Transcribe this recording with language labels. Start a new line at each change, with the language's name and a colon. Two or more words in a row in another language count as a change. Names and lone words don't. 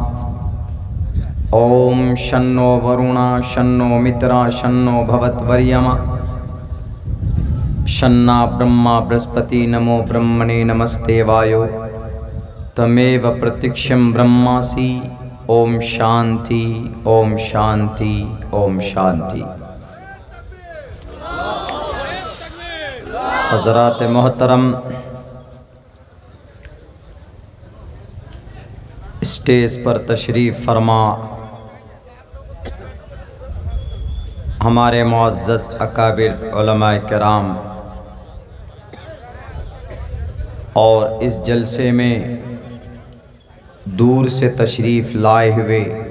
Sanskrit: ओम शन्नो वरुणा शन्नो मित्रा शन्नो भवत्वर्यमा शन्ना ब्रह्मा बृहस्पति नमो ब्रह्मणे नमस्ते वायो तमेव प्रत्यक्षं ब्रह्मासि. ओम शांति ओम शांति ओम शांति.
Urdu: حضرات محترم، اسٹیج پر تشریف فرما ہمارے معزز اکابر علماء کرام اور اس جلسے میں دور سے تشریف لائے ہوئے